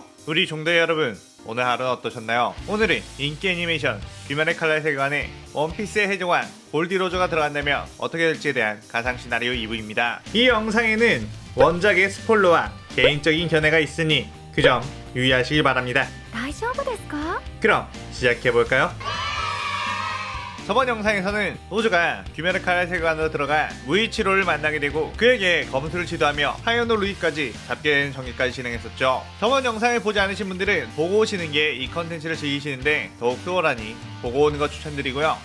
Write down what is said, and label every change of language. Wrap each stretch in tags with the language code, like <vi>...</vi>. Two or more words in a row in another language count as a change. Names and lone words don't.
<ko>우리 종대 여러분, 오늘 하루는 어떠셨나요? 오늘은 인기 애니메이션 귀멸의 칼날 세계관에 원피스의 해적왕 골디로저가 들어간다면 어떻게 될지에 대한 가상 시나리오 2부입니다. 이 영상에는 원작의 스포일러와 개인적인 견해가 있으니 그 점 유의하시기 바랍니다.</ko> <ja>大丈夫ですか?</ja> <ko>그럼 시작해볼까요? 저번 영상에서는 로즈가 귀멸의 칼날 세계관으로 들어가 무이치로를 만나게 되고 그에게 검수를 지도하며 하요노 루이까지 잡게 되는 전개까지 진행했었죠. 저번 영상을 보지 않으신 분들은 보고 오시는 게 이 컨텐츠를 즐기시는데 더욱 수월하니 보고 오는 거 추천드리고요.</ko>